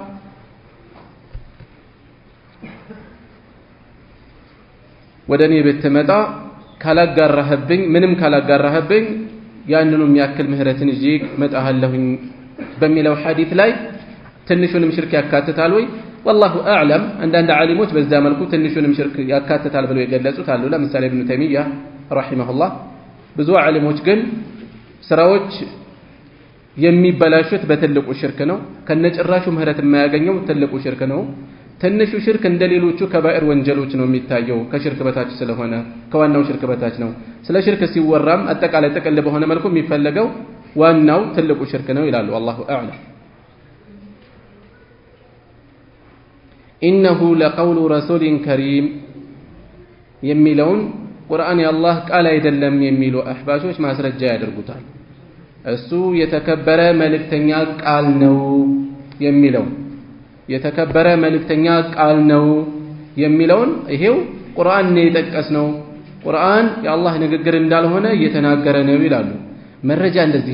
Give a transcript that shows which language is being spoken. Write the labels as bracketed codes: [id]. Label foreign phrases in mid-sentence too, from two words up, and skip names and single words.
[am] ወደ እኔ ብትመጣ ካላጋራህብኝ ምንም ካላጋራህብኝ ያንኑ የሚያክል ምህረትን ይዤ መጣሃለሁኝ በሚለው ሐዲስ ላይ ትንሹንም ሽርክ ያካትታል ወይ والله اعلم አንዳንድ ዓሊሞች በዛ መልኩ ትንሹንም ሽርክ ያካትታል ብለው የገለጹት አሉ ለምሳሌ ኢብኑ ተይሚያ ረሂመሁላህ ብዙ ዓሊሞች ግን ስራዎች የሚበላሹት በትልቁ ሽርክ ነው ከነጭራሹ ምህረት የማያገኘው ትልቁ ሽርክ ነው ትንሹ ሽርክ እንደሌሎቹ ከባኢር ወንጀሎች ነው የሚታየው ከሽርክ በታች ስለሆነ ከዋናው ሽርክ በታች ነው ስለ ሽርክ ሲወራም አጠቃላይ ጥቅል በሆነ መልኩ የሚፈለገው ዋናው ትልቁ ሽርክ ነው ይላሉ [ar] الله أعلم إنه لقول رسول كريم [am] የሚለውን ቁርአን የአላህ ቃል አይደለም የሚሉ አህባሾች ማስረጃ ያደርጉታል እሱ የተከበረ መልእክተኛ ቃል ነው የሚለው የተከበረ መልእክተኛ ቃል ነው የሚለውን ይሄው ቁርአን ነው የጠቀስነው ቁርአን የአላህ ንግግር እንዳልሆነ እየተናገረ ነው ይላሉ መረጃ እንደዚህ